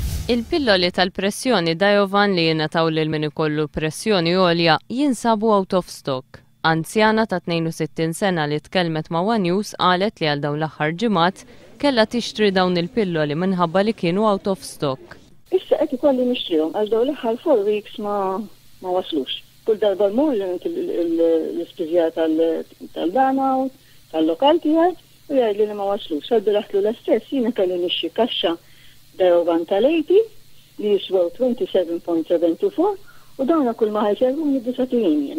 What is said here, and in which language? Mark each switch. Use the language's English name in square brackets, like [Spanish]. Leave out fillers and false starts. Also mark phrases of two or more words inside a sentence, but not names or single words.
[Maltese] Il-pilloli tal-pressjoni Diovan li jingħataw lil min ikollu pressjoni għolja jinsabu [English] out of stock. [Maltese] Anzjana ta' 62 sena li tkellmet ma' One News qalet li għal dawn l-aħħar ġimgħat kellha tixtri dawn il-pilloli minħabba li kienu [English] out of stock. [Maltese] Issa qed ikolli nixtrihom għax dawn l-aħħar 4 weeks ma waslux. Kull darba mmur l-ispiżja tal-dana tal-lokal tiegħek u jgħidli li ma waslux. Għaddu l-istess jiena kelli nixtri kaxxa Diovan tal-80 li jiswew 27.724 u dawna kull ma ħajservu jiddisaturin jiena.